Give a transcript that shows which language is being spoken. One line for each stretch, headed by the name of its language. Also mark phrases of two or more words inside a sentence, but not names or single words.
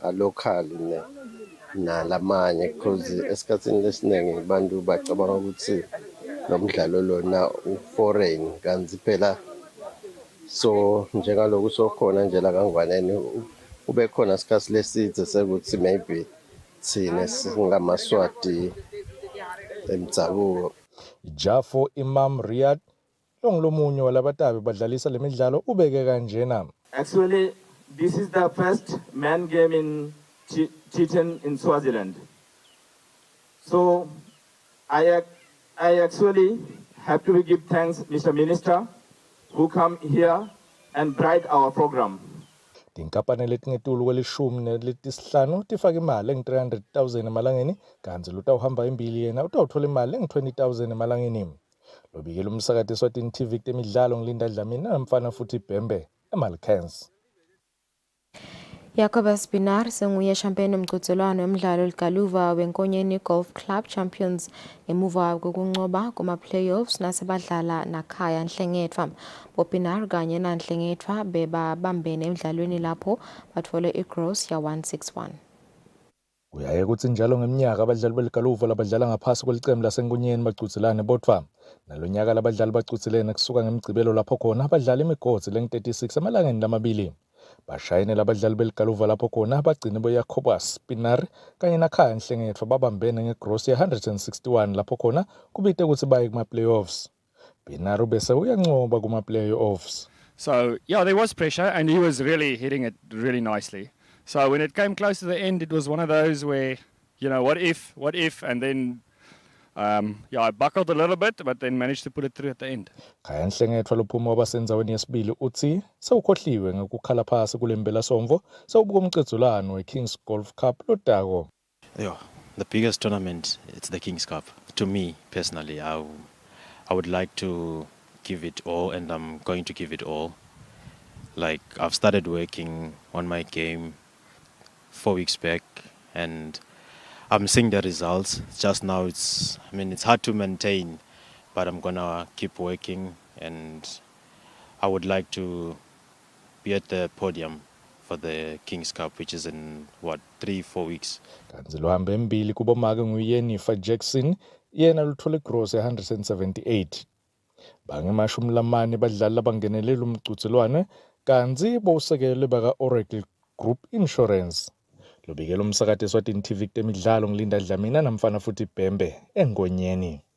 Swati: nalamanye because esikhathini lesinenge abantu bacabanga ukuthi lo mdlalo lona uforeign kanti phela so njengaloku sokhona nje la kangwaneni ube khona isikhathi lesidze sekuthi maybe thina singamaswati emtsabuko. Jafo Imam Riyad ongilomunye walabatabi badlalisa lemidlalo ubeke kanjena.
English: Actually, this is the first man game in T10 in Swaziland. So I actually have to give thanks Mr. Minister who come here and bright our program.
Swati: Tinkampani letingetulu kwelishumi nelesihlanu tifaka imali engi-300,000 emalangeni kanti lutawuhamba imbili yena utawuthola imali engi-20,000 emalangeni. Lobikela umsakati Eswatini TV temidlalo ngilinda Dlamini namfana futhi Bhembe eMalkens. Yakoba Spinar senguye champion umqhudelwano wemidlalo ligaluva wenkonyeni Golf Club Champions emuva kokunqoba kuma playoffs nasebadlala nakhaya Nhlengethwa. Bopinar kanye naNhlengethwa bebabambene emidlalweni lapho bathole igross ya 161. Uyaye ukuthi njalo ngeminyaka abadlali beligaluva labadlala ngaphasi kwelicembu lasenkonyeni bagcutselane bodwa. Nalonyaka labadlali bagcutselene kusuka ngemigcibelo lapho khona abadlali imigodzi leng36 emalangeni lamabili. Bashayine labadlali beligaluva lapho khona abagcini boYakoba Spinar kanye nakhaya Nhlengethwa babambene ngegross ya 161 lapho khona kubite ukuthi baye kuma playoffs. Spinar bese uyanqoba kuma playoffs.
English: So yeah, there was pressure and he was really hitting it really nicely. So when it came close to the end, it was one of those where, you know, what if, and then I buckled a little bit, but then managed to put it through at the end. Khaya Nhlengethwa lophuma wabasenzaweni yesibili uthi sewukhohliwe ngokukhala phasi kulembela somvo sewubuka umqedzulano weKings Golf Cup lodako. Yeah, the biggest tournament, it's the Kings Cup. To me personally, I would like to give it all, and I'm going to give it all. Like, I've started working on my game 4 weeks back, and I'm seeing the results. Just now it's hard to maintain, but I'm gonna keep working, and I would like to be at the podium for the Kings Cup, which is in 3-4 weeks.
Swati: Kanzi luhambe mbili kubomake nguYenifa Jackson yena luthole gross ya 178. Bangemashumi lamane badlali labangenelela umqhudelwano kanzi bowusekele baka Oracle Group Insurance. Lobikela umsakati Eswatini TV temidlalo ngilinda Dlamini namfana futhi Bhembe engonyeni.